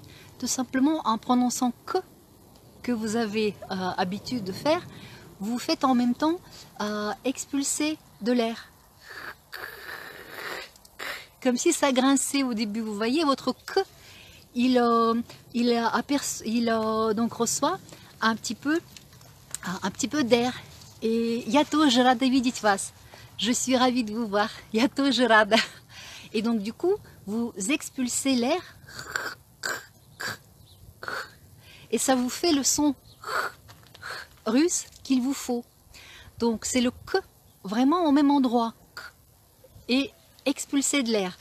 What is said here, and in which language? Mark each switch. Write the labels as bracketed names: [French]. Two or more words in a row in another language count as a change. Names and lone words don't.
[French] Tout simplement, en prononçant que vous avez habitude de faire, vous faites en même temps expulser de l'air. Comme si ça grinçait au début. Vous voyez, votre que, il donc reçoit un petit peu d'air. [Russian] Et я тоже рада видеть вас. [French] Je suis ravie de vous voir. [Russian] Я тоже рада. [French] Et donc du coup, vous expulsez l'air. Et ça vous fait le son russe qu'il vous faut. Donc c'est le que vraiment au même endroit. Et expulser de l'air.